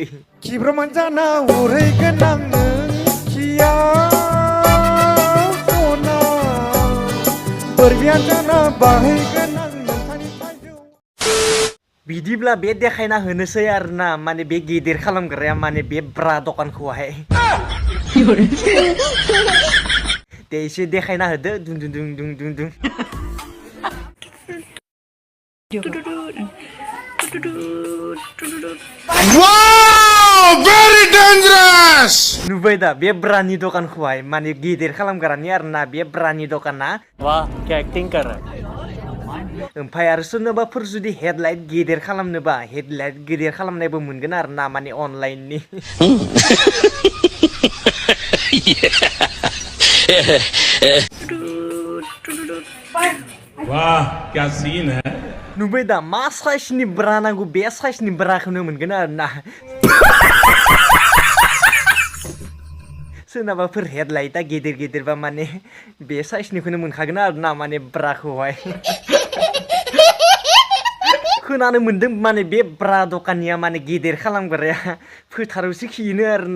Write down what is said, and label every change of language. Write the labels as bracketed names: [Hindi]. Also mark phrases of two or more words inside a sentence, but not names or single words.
[Bodo] खिब्रमान जाना उरैगोन आं नोंखिया सना बोरबियान जाना बाहैगोन आं नोंथांनि थाइजौ बिदिब्ला बे देखायना होनोसै आरोना माने बे गेदेर खालामग्राया माने बे ब्रा दखानखौहाय दे एसे देखायना होदो दुं दुं दुं दुं दुं दुं [English] Wow! Very dangerous! [Bodo] नुबाय दा बे ब्रानि दखानखौहाय माने गेदेर खालामग्रानि आरोना बे ब्रानि दखाना [Hindi] वाह क्या एक्टिंग कर रहा है [Bodo] ओमफ्राय आरो सोरनोबाफोर जुदि हेडलाइट गेदेर खालामनोबा हेडलाइट गेदेर खालामनायबो मोनगोन आरोना माने अनलाइननि [Hindi] वाह क्या सीन है [Bodo] नुबाय दा मा साइजनि ब्रा नांगौ बे साइजनि ब्राखौनो मोनगोन आरोना सोरनाबाफोर हेडलाइटआ गेदेर गेदेरबा माने बे साइजनिखौनो मोनखागोन आरोना माने ब्राखौहाय खोनानो मोनदों माने बे ब्रा दखाननिया माने गेदेर खालामग्राया फोथारावसो खियोनो आरोना